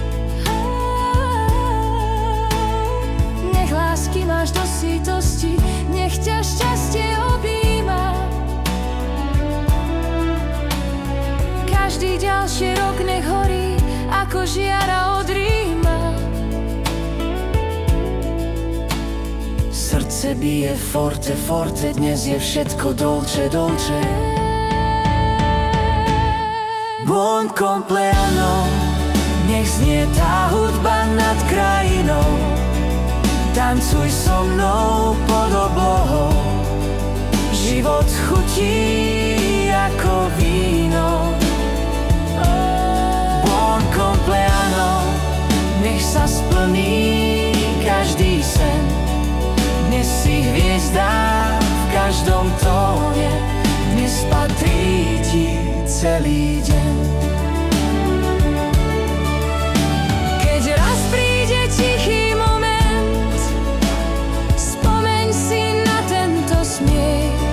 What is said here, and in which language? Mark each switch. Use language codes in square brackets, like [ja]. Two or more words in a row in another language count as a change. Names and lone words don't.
[sk] Nech lásky máš do sítosti, nech ťa šťastie objíma. Každý ďalší rok nech horí ako žiara od Ríma. Srdce bije [it] forte, forte, [sk] dnes je všetko [it] dolce, dolce. Buon compleanno, [sk] nech znie tá hudba nad krajinou. Tancuj so mnou pod oblohou, život chutí ako víno. [it] Buon compleanno, [sk] nech sa splní každý sen. Dnes si hviezda v každom tóne, dnes patrí ti celý deň. Keď raz príde tichý moment, spomeň si na tento smiech.